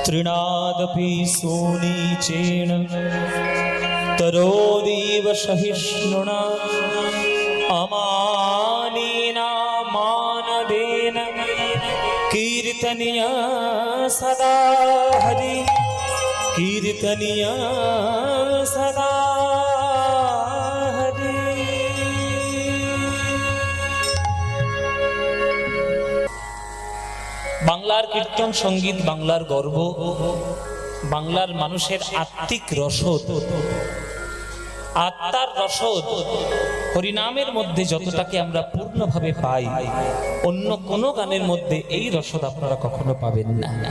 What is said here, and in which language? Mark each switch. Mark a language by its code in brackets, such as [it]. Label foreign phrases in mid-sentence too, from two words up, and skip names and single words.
[sa] तृणादपि सोनीचेन तरोदीव सहिष्णुना अमानिना मानदेन कीर्तनीय सदा हरि कीर्तनीय सदा हरि। [bn] বাংলার কীর্তন সঙ্গীত বাংলার গর্ব, বাংলার মানুষের আত্মিক রসদ, আত্মার রসদ। হরিনামের মধ্যে যতটাকে আমরা পূর্ণভাবে পাই, অন্য কোনো গানের মধ্যে এই রসদ আপনারা কখনো পাবেন না।